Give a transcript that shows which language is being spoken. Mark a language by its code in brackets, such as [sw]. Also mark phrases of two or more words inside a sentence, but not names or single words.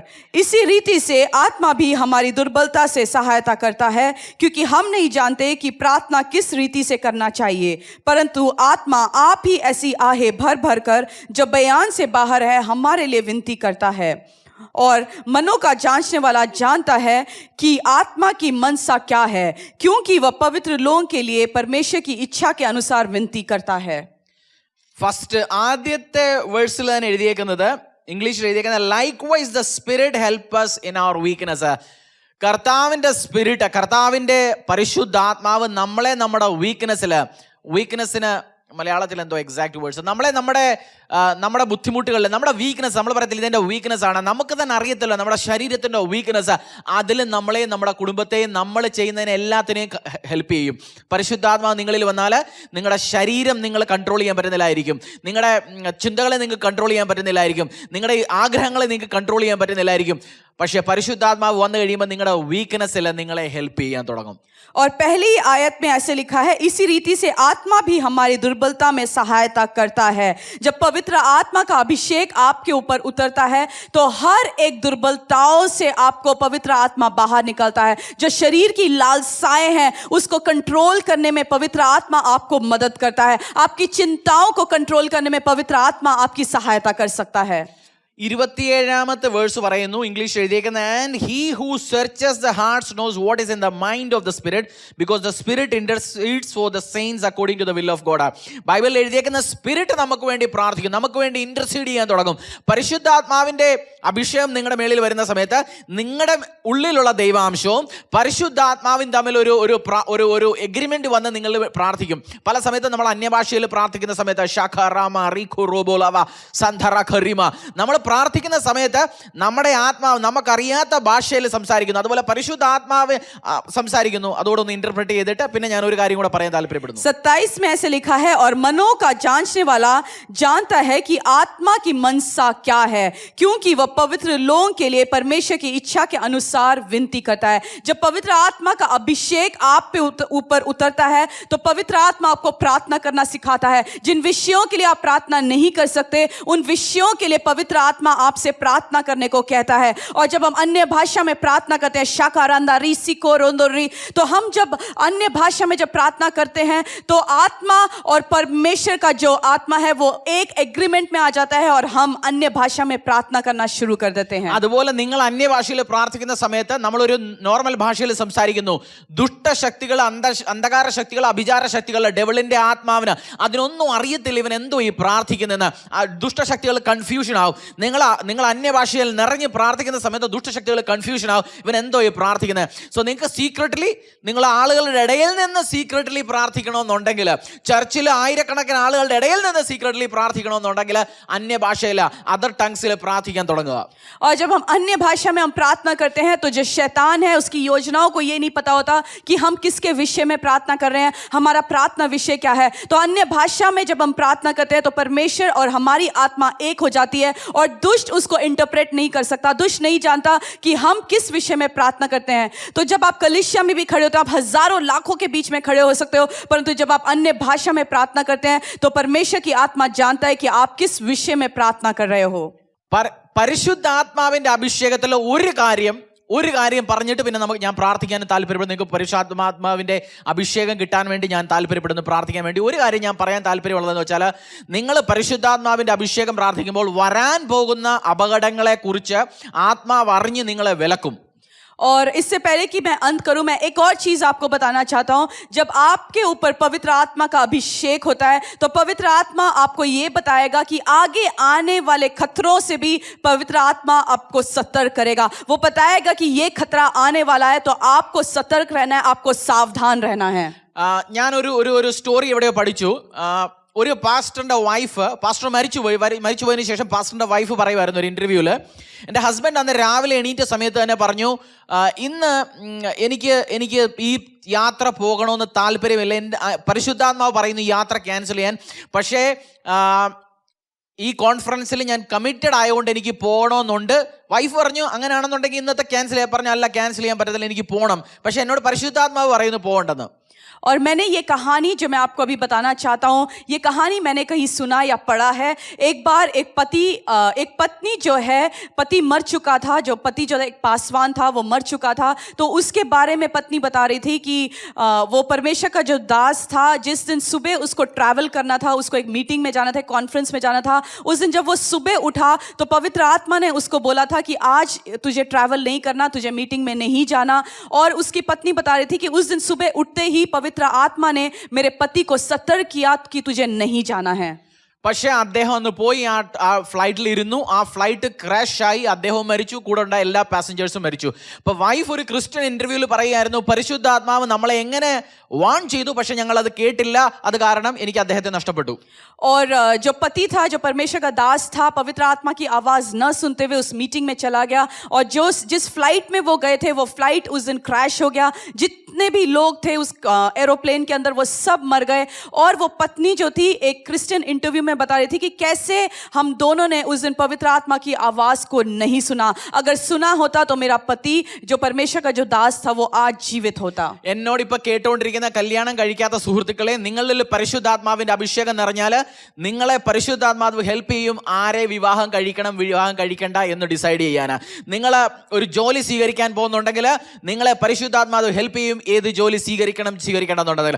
[hi] इसी रीति से आत्मा भी हमारी दुर्बलता से सहायता करता है, क्योंकि हम नहीं जानते कि प्रार्थना किस रीति से करना चाहिए, परंतु आत्मा आप ही ऐसी आहें भर भर कर जो बयान से बाहर है हमारे लिए विनती करता है. और मनों का जांचने वाला जानता है कि आत्मा की मनसा क्या है, क्योंकि वह पवित्र लोगों के लिए परमेश्वर की इच्छा के अनुसार विनती करता है. [ml] ഫസ്റ്റ് ആദ്യത്തെ വേഴ്സിൽ തന്നെ എഴുതിയേക്കുന്നത്, ഇംഗ്ലീഷിൽ എഴുതിയേക്കുന്നത്, [en] likewise the spirit help us in our weakness. [ml] കർത്താവിൻ്റെ സ്പിരിറ്റ്, കർത്താവിൻ്റെ പരിശുദ്ധാത്മാവ് നമ്മളെ നമ്മുടെ വീക്ക്നെസ്സിന് മലയാളത്തിൽ എന്തോ [en] exact words, [ml] നമ്മുടെ ബുദ്ധിമുട്ടുകളിൽ, നമ്മുടെ വീക്ക്നെസ്, നമ്മൾ പറയത്തില്ല ഇതെൻ്റെ വീക്ക്നെസ് ആണ്, നമുക്ക് തന്നെ അറിയത്തില്ല നമ്മുടെ ശരീരത്തിൻ്റെ വീക്ക്നെസ്, അതിൽ നമ്മളെയും നമ്മുടെ കുടുംബത്തെയും നമ്മൾ ചെയ്യുന്നതിന് എല്ലാത്തിനെയും ഹെൽപ്പ് ചെയ്യും. പരിശുദ്ധാത്മാവ് നിങ്ങളിൽ വന്നാൽ നിങ്ങളുടെ ശരീരം നിങ്ങൾ കൺട്രോൾ ചെയ്യാൻ പറ്റുന്നില്ലായിരിക്കും, നിങ്ങളുടെ ചിന്തകളെ നിങ്ങൾക്ക് കൺട്രോൾ ചെയ്യാൻ പറ്റുന്നില്ലായിരിക്കും, നിങ്ങളുടെ ആഗ്രഹങ്ങളെ നിങ്ങൾക്ക് കൺട്രോൾ ചെയ്യാൻ പറ്റുന്നില്ലായിരിക്കും. പക്ഷേ പരിശുദ്ധാത്മാവ് വന്നു കഴിയുമ്പോൾ നിങ്ങളുടെ വീക്ക്നെസ്സിൽ നിങ്ങളെ ഹെൽപ്പ് ചെയ്യാൻ തുടങ്ങും. [hi] और पहली आयत में ऐसे लिखा है, इसी रीति से आत्मा भी हमारी दुर्बलता में सहायता करता है. जब पवित्र आत्मा का अभिषेक आपके ऊपर उतरता है तो हर एक दुर्बलताओं से आपको पवित्र आत्मा बाहर निकलता है. जो शरीर की लालसाएं हैं उसको कंट्रोल करने में पवित्र आत्मा आपको मदद करता है. आपकी चिंताओं को कंट्रोल करने में पवित्र आत्मा आपकी सहायता कर सकता है. [ml] 27ാമത്തെ വേഴ്സ് പറയുന്നു, ഇംഗ്ലീഷ് എഴുതിയേക്കുന്നത്, [en] and he who searches the hearts knows what is in the mind of the spirit because the spirit intercedes for the saints according to the will of God. [ml] ബൈബിളിൽ എഴുതിയേക്കുന്ന സ്പിരിറ്റ് നമുക്ക് വേണ്ടി പ്രാർത്ഥിക്കും, നമുക്ക് വേണ്ടി ഇന്റർസീഡ് ചെയ്യാൻ തുടങ്ങും. പരിശുദ്ധാത്മാവിൻ്റെ അഭിഷേകം നിങ്ങളുടെ മേളിൽ വരുന്ന സമയത്ത് നിങ്ങളുടെ ഉള്ളിലുള്ള ദൈവാംശവും പരിശുദ്ധാത്മാവും തമ്മിൽ ഒരു എഗ്രിമെന്റ് വന്ന് നിങ്ങൾ പ്രാർത്ഥിക്കും. പല സമയത്തും നമ്മൾ അന്യഭാഷയിൽ പ്രാർത്ഥിക്കുന്ന സമയത്ത് ഷഖ റാമ റീഖു റോബോലവ സന്ധറ ഖറിമ നമ്മൾ പ്രാർത്ഥിക്കുന്ന സമയത്ത് നമ്മുടെ ആത്മാവ് നമുക്കറിയാത്ത ഭാഷയിൽ സംസാരിക്കുന്നു, അതുപോലെ പരിശുദ്ധ ആത്മാവ് സംസാരിക്കുന്നു. അതോടൊന്ന് ഇന്റർപ്രറ്റ് ചെയ്തിട്ട് പിന്നെ ഞാൻ ഒരു കാര്യം കൂടെ പറയാൻ താല്പര്യപ്പെടുന്നു. [hi] 27 में ऐसे लिखा है, और मनों का जांचने वाला जानता है कि आत्मा की मनसा क्या है, क्योंकि वह पवित्र लोगों के लिए परमेश्वर की इच्छा के अनुसार विनती करता है. जब पवित्र आत्मा का अभिषेक आप पे ऊपर उतरता है तो पवित्र आत्मा आपको प्रार्थना करना सिखाता है. जिन विषयों के लिए आप प्रार्थना नहीं कर सकते, उन विषयों के लिए पवित्र आत्मा आपसे प्रार्थना करने को कहता है. और जब हम अन्य भाषा में प्रार्थना करते हैं, शाकारांदा री सिको रोंदोरी, तो हम जब अन्य भाषा में जब प्रार्थना करते हैं तो आत्मा और परमेश्वर का जो आत्मा है वो एक एग्रीमेंट में आ जाता है और हम अन्य भाषा में प्रार्थना करना शुरू कर देते हैं. [ml] അതുപോലെ നിങ്ങൾ അന്യഭാഷയിൽ പ്രാർത്ഥിക്കുന്ന സമയത്ത് നമ്മളൊരു നോർമൽ ഭാഷയിൽ സംസാരിക്കുന്നു. ദുഷ്ടശക്തികൾ, അന്ധകാര ശക്തികൾ, അഭിചാര ശക്തികൾ, ഡെവിളിന്റെ ആത്മാവിന് അതിനൊന്നും അറിയത്തില്ല ഇവൻ എന്തോ ഈ പ്രാർത്ഥിക്കുന്നതെന്ന്. ആ ദുഷ്ടശക്തികൾ കൺഫ്യൂഷൻ ആവും. നിങ്ങൾ അന്യഭാഷയിൽ നിറഞ്ഞ് പ്രാർത്ഥിക്കുന്ന സമയത്ത് ദുഷ്ടശക്തികൾ കൺഫ്യൂഷൻ ആവും, ഇവൻ എന്തോ ഈ പ്രാർത്ഥിക്കുന്നത്. സോ നിങ്ങൾക്ക് സീക്രട്ട്ലി, നിങ്ങൾ ആളുകളുടെ ഇടയിൽ നിന്ന് സീക്രട്ട്ലി പ്രാർത്ഥിക്കണമെന്നുണ്ടെങ്കിൽ, ചർച്ചിൽ ആയിരക്കണക്കിന് ആളുകളുടെ ഇടയിൽ നിന്ന് സീക്രട്ട്ലി പ്രാർത്ഥിക്കണമെന്നുണ്ടെങ്കിൽ അന്യഭാഷയിൽ, [en] other tongues [ml] പ്രാർത്ഥിക്കാൻ തുടങ്ങുക. [hi] और जब हम अन्य भाषा में हम प्रार्थना करते हैं तो जो शैतान है उसकी योजनाओं को ये नहीं पता होता कि हम किसके विषय में प्रार्थना कर रहे हैं, हमारा प्रार्थना विषय क्या है. तो अन्य भाषा में जब हम प्रार्थना करते हैं तो परमेश्वर और हमारी आत्मा एक हो जाती है और दुष्ट उसको इंटरप्रेट नहीं कर सकता. दुष्ट नहीं जानता कि हम किस विषय में प्रार्थना करते हैं. तो जब आप कलीसिया में भी खड़े होते हो, आप हजारों लाखों के बीच में खड़े हो सकते हो, परंतु जब आप अन्य भाषा में प्रार्थना करते हैं तो परमेश्वर की आत्मा जानता है कि आप किस विषय में प्रार्थना कर रहे हो. [ml] പരിശുദ്ധാത്മാവിന്റെ അഭിഷേകത്തിൽ ഒരു കാര്യം പറഞ്ഞിട്ട് പിന്നെ ഞാൻ പ്രാർത്ഥിക്കാൻ താല്പര്യപ്പെടുന്നു. നിങ്ങൾക്ക് പരിശുദ്ധാത്മാവിന്റെ അഭിഷേകം കിട്ടാൻ വേണ്ടി ഞാൻ താല്പര്യപ്പെടുന്നു, പ്രാർത്ഥിക്കാൻ വേണ്ടി. ഒരു കാര്യം ഞാൻ പറയാൻ താല്പര്യമുള്ളതെന്ന് വെച്ചാൽ, നിങ്ങൾ പരിശുദ്ധാത്മാവിന്റെ അഭിഷേകം പ്രാർത്ഥിക്കുമ്പോൾ വരാൻ പോകുന്ന അപകടങ്ങളെ കുറിച്ച് ആത്മാവ് അറിഞ്ഞ് നിങ്ങളെ വിലക്കും. [hi] और इससे पहले कि मैं अंत करूं, मैं एक और चीज आपको बताना चाहता हूं. जब आपके ऊपर पवित्र आत्मा का अभिषेक होता है तो पवित्र आत्मा आपको ये बताएगा कि आगे आने वाले खतरों से भी पवित्र आत्मा आपको सतर्क करेगा. वो बताएगा कि ये खतरा आने वाला है, तो आपको सतर्क रहना है, आपको सावधान रहना है. [ml] ഞാൻ ഒരു സ്റ്റോറി എവിടെയോ പഠിച്ചു. ഒരു പാസ്റ്ററിന്റെ വൈഫ്, പാസ്റ്റർ മരിച്ചുപോയതിനു ശേഷം പാസ്റ്ററിന്റെ വൈഫ് പറയുമായിരുന്നു ഒരു ഇന്റർവ്യൂവിൽ, എൻ്റെ ഹസ്ബൻഡ് അന്ന് രാവിലെ എണീറ്റ സമയത്ത് തന്നെ പറഞ്ഞു, ഇന്ന് എനിക്ക് ഈ യാത്ര പോകണമെന്ന് താല്പര്യമില്ല, എൻ്റെ പരിശുദ്ധാത്മാവ് പറയുന്നു ഈ യാത്ര ക്യാൻസൽ ചെയ്യാൻ, പക്ഷേ ഈ കോൺഫറൻസിൽ ഞാൻ കമ്മിറ്റഡ് ആയതുകൊണ്ട് എനിക്ക് പോകണമെന്നുണ്ട്. വൈഫ് പറഞ്ഞു അങ്ങനെയാണെന്നുണ്ടെങ്കിൽ ഇന്നത്തെ ക്യാൻസൽ ചെയ്യാൻ. പറഞ്ഞു അല്ല, ക്യാൻസൽ ചെയ്യാൻ പറ്റത്തില്ല, എനിക്ക് പോകണം, പക്ഷേ എന്നോട് പരിശുദ്ധാത്മാവ് പറയുന്നു പോകണ്ടെന്ന്. [hi] और मैंने ये कहानी जो मैं आपको अभी बताना चाहता हूँ, ये कहानी मैंने कहीं सुना या पढ़ा है. एक बार एक पत्नी जो है, पति मर चुका था, जो पति जो एक पासवान था वो मर चुका था. तो उसके बारे में पत्नी बता रही थी कि वो परमेश्वर का जो दास था, जिस दिन सुबह उसको ट्रैवल करना था, उसको एक मीटिंग में जाना था, कॉन्फ्रेंस में जाना था, उस दिन जब वो सुबह उठा तो पवित्र आत्मा ने उसको बोला था कि आज तुझे ट्रैवल नहीं करना, तुझे मीटिंग में नहीं जाना. और उसकी पत्नी बता रही थी कि उस दिन सुबह उठते ही पवित्र आत्मा ने मेरे पति को सतर्क किया कि तुझे नहीं जाना है. [ml] പക്ഷേ അദ്ദേഹം ഒന്ന് പോയി ആ ഫ്ലൈറ്റിൽ ഇരുന്നു. ആ [en] flight crash [ml] ആയി, അദ്ദേഹവും മരിച്ചു, കൂടെ ഉണ്ടായ എല്ലാ പാസഞ്ചേഴ്സും മരിച്ചു. അപ്പോൾ വൈഫ് ഒരു [en] Christian interview [ml] പറയുമായിരുന്നു, പരിശുദ്ധാത്മാവ് നമ്മളെ എങ്ങനെ വാൺ ചെയ്തു, പക്ഷെ ഞങ്ങൾ അത് കേട്ടില്ല, അത് കാരണം എനിക്ക് അദ്ദേഹത്തെ നഷ്ടപ്പെട്ടു. [hi] और जो पति था, जो परमेश्वर का दास था, पवित्र आत्मा की आवाज न सुनते हुए उस मीटिंग में चला गया. और जिस फ्लाइट में वो गए थे, वो फ्लाइट उस दिन क्रैश हो गया. जितने भी लोग थे उस एरोप्लेन के अंदर वो सब मर गए. और वो पत्नी जो थी एक [en] Christian interview [hi] में बता रही थी कि कैसे हम दोनों ने उस दिन पवित्र आत्मा की आवाज को नहीं सुना. अगर सुना होता तो मेरा पति जो परमेश्वर का जो दास था वो आज जीवित होता. [ml] എന്നോട് ഇപ്പൊ കേട്ടുകൊണ്ടിരിക്കുന്ന കല്യാണം കഴിക്കാത്ത സുഹൃത്തുക്കളെ, നിങ്ങളിൽ പരിശുദ്ധാത്മാവിന്റെ അഭിഷേകം നിറഞ്ഞാൽ നിങ്ങളെ പരിശുദ്ധാത്മാവ് ഹെൽപ്പ് ചെയ്യും ആരെ വിവാഹം കഴിക്കണം, വിവാഹം കഴിക്കണ്ട എന്ന് ഡിസൈഡ് ചെയ്യാനാ. നിങ്ങൾ ഒരു ജോലി സ്വീകരിക്കാൻ പോകുന്നുണ്ടെങ്കിൽ നിങ്ങളെ പരിശുദ്ധാത്മാവ് ഹെൽപ്പ് ചെയ്യും ഏത് ജോലി സ്വീകരിക്കണം എന്നുണ്ടെങ്കിൽ.